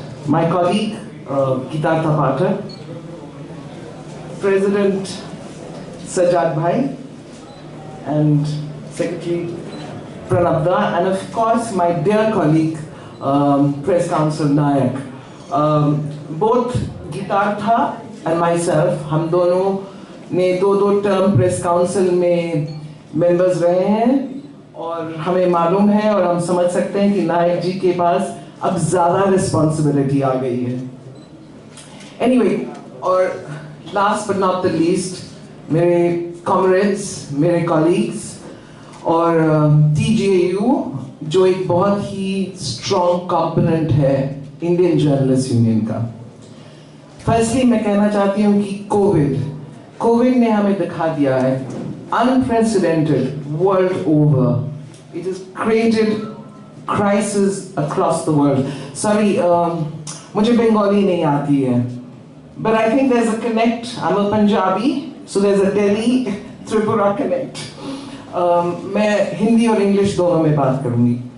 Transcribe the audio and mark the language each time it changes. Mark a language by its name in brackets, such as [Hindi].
[English] My colleague Gitartha Pathak, President Sajjad Bhai and Secretary Pranab Da, and of course my dear colleague Press Council Nayak. Both Gitartha and myself, [Hindi] हम दोनों ने दो term press council में members रहे हैं और हमें मालूम है और हम समझ सकते हैं कि नायक जी के पास अब ज़्यादा रिस्पॉन्सिबिलिटी आ गई है. [English] Anyway, [Hindi] और [English] last but not the least [Hindi] मेरे comrades, मेरे colleagues और TJU जो एक बहुत ही [English] strong component [Hindi] है Indian Journalists Union का। Firstly मैं कहना चाहती हूँ कि COVID ने हमें दिखा दिया है [English] unprecedented world over. It has created crisis across the world. Sorry, [Hindi] मुझे बंगाली नहीं आती है, [English] but I think there's a connect. I'm a Punjabi, so there's a Delhi Tripura connect. [Hindi] मैं हिंदी और इंग्लिश दोनों में बात करूँगी.